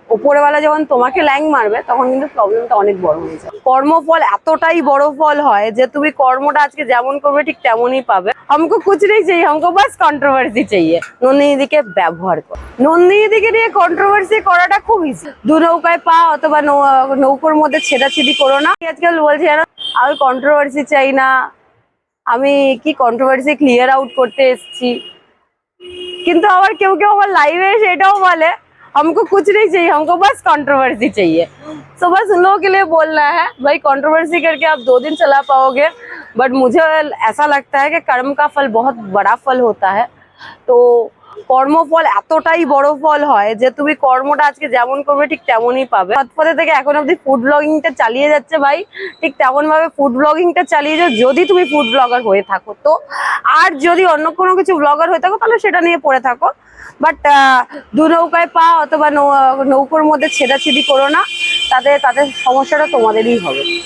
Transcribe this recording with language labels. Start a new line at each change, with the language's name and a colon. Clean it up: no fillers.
Bangla: ওপরওয়ালা যখন তোমাকে ল্যাং মারবে তখন কিন্তু প্রবলেমটা অনেক বড় হয়ে যায়। কর্মফল এতটাই বড় ফল হয় যে তুমি কর্মটা আজকে যেমন করবে ঠিক তেমনই পাবে।
Hindi: हमको कुछ नहीं चाहिए, हमको बस কন্ট্রোভার্সি चाहिए।
Bangla: নন্দিনীদিকে ব্যবহার কর। নন্দিনীদিকে নিয়ে কন্ট্রোভার্সি করাটা খুব ইজি। দু নৌকায় পা অথবা নৌকোর মধ্যে ছেদাছেদি করো না। আজকাল বলছি জানো আমি কন্ট্রোভার্সি চাই না, আমি কি কন্ট্রোভার্সি ক্লিয়ার আউট করতে এসেছি, কিন্তু আবার কেউ কেউ আমার লাইভে এসে এটাও বলে
Hindi: हमको कुछ नहीं चाहिए, हमको बस कंट्रोवर्सी चाहिए। तो बस उन लोगों के लिए बोलना है भाई कंट्रोवर्सी करके आप 2 दिन चला पाओगे, बट मुझे ऐसा लगता है कि कर्म का फल बहुत बड़ा फल होता है।
Bangla: तो কর্মফল এতটাই বড় ফল হয় যে তুমি কর্মটা আজকে যেমন করবে ঠিক তেমনই পাবে। পথে থেকে এখন অব্দি ফুড ব্লগিংটা চালিয়ে যাচ্ছে ভাই, ঠিক তেমন ভাবে ফুড ব্লগিংটা চালিয়ে যাও যদি তুমি ফুড ব্লগার হয়ে থাকো তো। আর যদি অন্য কোনো কিছু ব্লগার হয়ে থাকো তাহলে সেটা নিয়ে পড়ে থাকো, বাট দু নৌকায় পা অথবা নৌকোর মধ্যে ছেদাছেদি করো না, তাদের সমস্যাটা তোমাদেরই হবে।